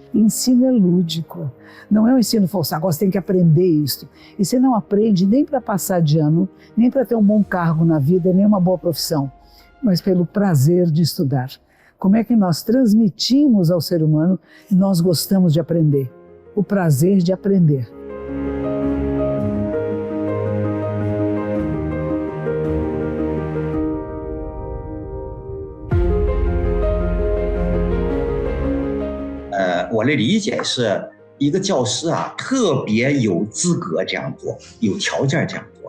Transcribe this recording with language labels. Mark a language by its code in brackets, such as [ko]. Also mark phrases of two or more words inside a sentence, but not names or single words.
[pt] Ensino é lúdico, não é um ensino forçado, agora você tem que aprender isso. E você não aprende nem para passar de ano, nem para ter um bom cargo na vida, nem uma boa profissão, mas pelo prazer de estudar. Como é que nós transmitimos ao ser humano que nós gostamos de aprender? O prazer de aprender. [zh] 我的理解是，一个教师特别有资格这样做，有条件这样做。